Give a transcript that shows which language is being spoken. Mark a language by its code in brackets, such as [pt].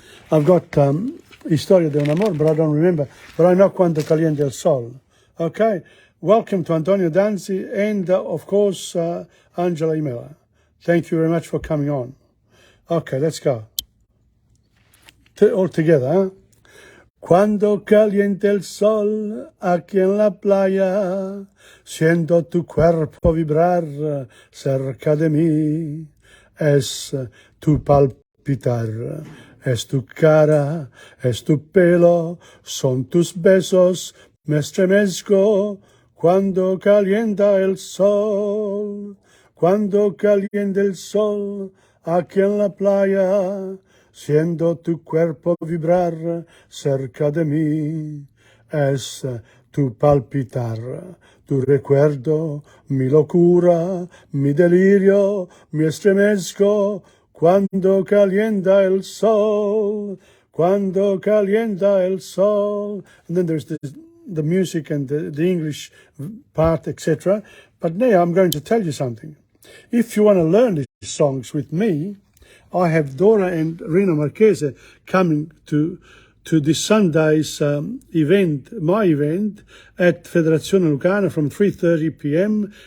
[en] I've got Historia de un Amor, but I don't remember. But I know Quando Caliente el Sol. Okay. Welcome to Antonio Danzi and, of course, Angela Imela. Thank you very much for coming on. Okay, let's go. All together, huh? [es] Cuando caliente el sol aquí en la playa, siento tu cuerpo vibrar cerca de mí. Es tu palpitar, es tu cara, es tu pelo, son tus besos, me estremezco cuando calienta el sol. Cuando calienta el sol aquí en la playa, siento tu cuerpo vibrar cerca de mí. Es tu palpitar, tu recuerdo, mi locura, mi delirio, me estremezco cuando calienta el sol. Cuando calienta el sol. [en] And then there's the music and the English part, etc. But now I'm going to tell you something. If you want to learn these songs with me, I have Dora and Rino Marchese coming to this Sunday's event, my event, at Federazione Lucana from 3:30 p.m.